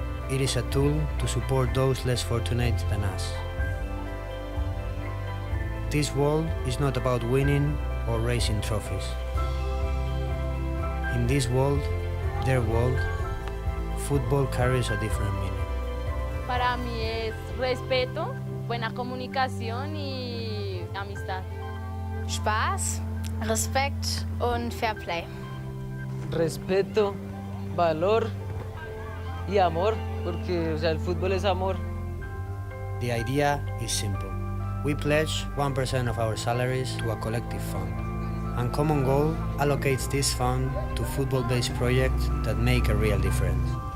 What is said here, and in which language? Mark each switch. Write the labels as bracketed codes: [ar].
[en] It is a tool to support those less fortunate than us. This world is not about winning or raising trophies. In this world, their world, football carries a different meaning. [es] Para mí es respeto, buena comunicación y amistad. [de] Spaß, Respekt und Fairplay. [es] Respeto, valor y amor, porque o sea, el fútbol es amor. [en] The idea is simple. We pledge 1% of our salaries to a collective fund, and Common Goal allocates this fund to football-based projects that make a real difference.